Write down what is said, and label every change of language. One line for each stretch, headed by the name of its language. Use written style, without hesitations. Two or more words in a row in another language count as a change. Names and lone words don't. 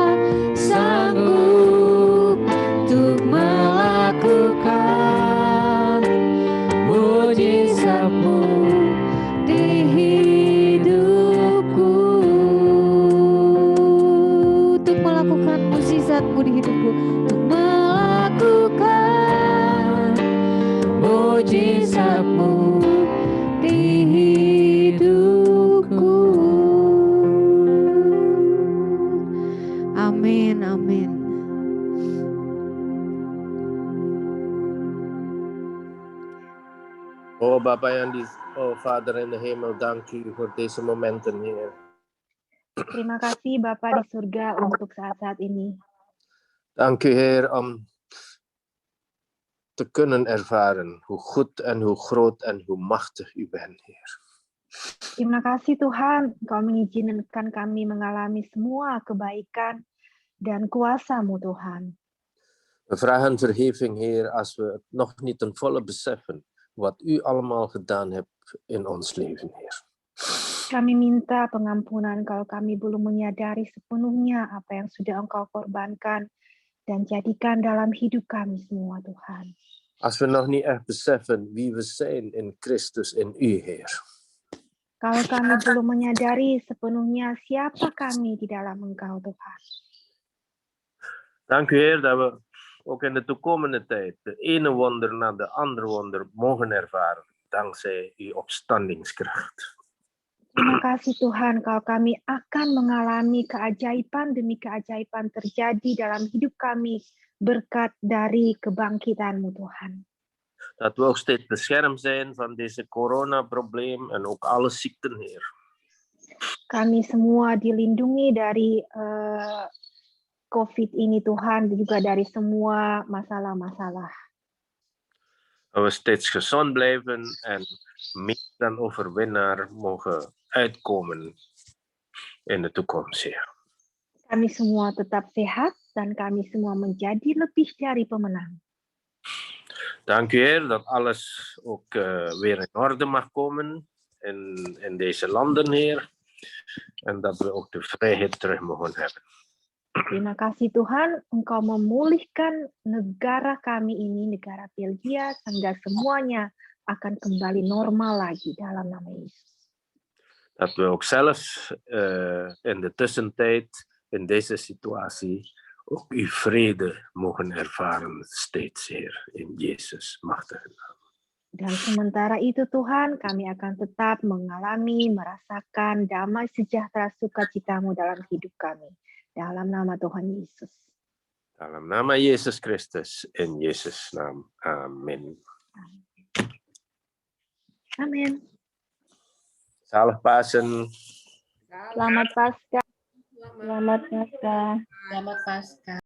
Indonesian: sanggup untuk melakukan mujizat-Mu di hidupku, untuk melakukan mujizat-Mu di hidupku, untuk melakukan mujizat-Mu di hidupku. Amin, amin. Oh Bapa yang di,
Dutch: oh Vader in the hemel, dank u voor deze momenten, Heer.
Indonesian: Terima kasih Bapa di surga untuk saat-saat ini.
Dutch: Dank u Heer om te kunnen ervaren hoe goed en hoe groot en hoe machtig u bent, Heer.
Indonesian: Terima kasih Tuhan, Engkau mengizinkan kami mengalami semua kebaikan dan kuasa-Mu Tuhan.
Dutch: We vragen vergeving, Heer, als we het nog niet ten volle beseffen wat u allemaal gedaan hebt in ons leven, Heer.
Indonesian: Kami minta pengampunan kalau kami belum menyadari sepenuhnya apa yang sudah Engkau korbankan dan jadikan dalam hidup kami semua, Tuhan.
Dutch: Als we nog niet echt beseffen wie we zijn in Christus, in u, Heer.
Indonesian: Kalau kami belum menyadari sepenuhnya siapa kami di dalam Engkau, Tuhan.
Dutch: Dank u, Heer, dat we ook in de toekomende tijd de ene wonder na de andere wonder mogen ervaren, dankzij uw opstandingskracht.
Indonesian: Terima kasih Tuhan, kalau kami akan mengalami keajaiban demi keajaiban terjadi dalam hidup kami berkat dari kebangkitan-Mu Tuhan.
Dutch: Dat we ook steeds beschermd zijn van deze coronaprobleem en ook alle ziekten, Heer.
Indonesian: Kami semua dilindungi dari COVID ini Tuhan, juga dari semua masalah-masalah.
Dutch: Dat we steeds gezond blijven en meer dan overwinnaar mogen uitkomen in de toekomst, Heer.
Indonesian: Kami semua tetap sehat dan kami semua menjadi lebih dari pemenang.
Dutch: Dank u, Heer, dat alles ook weer in orde mag komen in deze landen, Heer. En dat we ook de vrijheid terug mogen hebben.
Indonesian: Terima kasih Tuhan, Engkau memulihkan negara kami ini, negara Belgia, sehingga semuanya akan kembali normal lagi dalam nama Yesus.
Dutch: Dat we ook zelf in de tussentijd, in deze situatie, ook uw vrede mogen ervaren steeds, Heer, in Jezus' machtige naam.
Indonesian: Dan sementara itu Tuhan, kami akan tetap mengalami, merasakan damai sejahtera sukacita-Mu dalam hidup kami. Dalam nama Tuhan Yesus. Dalam nama Yesus Kristus,
Dutch: in Jezus' naam. Amen.
Indonesian: Amin.
Dutch: Zalig Pasen.
Indonesian: Selamat Paskah. Selamat Paskah. Selamat Paskah.